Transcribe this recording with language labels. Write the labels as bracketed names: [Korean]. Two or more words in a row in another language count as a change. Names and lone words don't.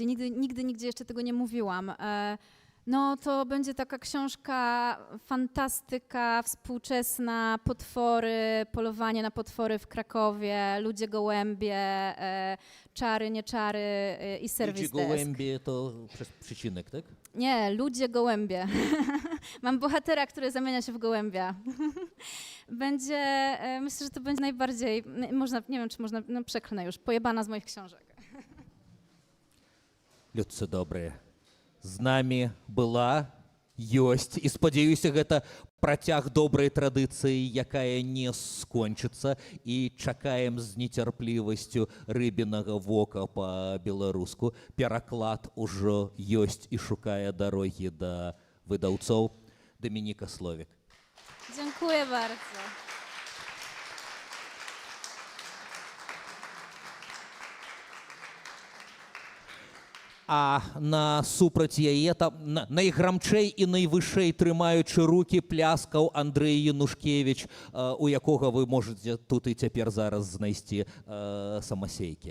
[Polish] Nigdy nigdzie jeszcze tego nie mówiłam. No to będzie taka książka, fantastyka, współczesna, potwory, polowanie na potwory w Krakowie, ludzie gołębie, czary, nie czary i serwis Ludzie gołębie to przez przycinek, tak? Nie, ludzie gołębie. Mam bohatera, który zamienia się w gołębia. Myślę, że to będzie najbardziej, nie wiem czy można, no przeklnę już, pojebana z moich książek. [Belarusian] Людцы добрые. З намі была, ёсць, і спадзяюся, гэта працяг добрай традыцыі, якая не скончыцца, і чакаем з нецярплівасцю рыбінага вока па-беларуску. Пераклад ужо ёсць і шукае дарогі да выдаўцоў. Дамініка Словік. [Polish] Dziękuję bardzo. [Belarusian] А насупраць яе там найграмчэй і найвышэй трымаючы рукі пляскаў Андрэй Янушкевіч, у якога вы можаце тут і цяпер зараз знайсці самасейкі.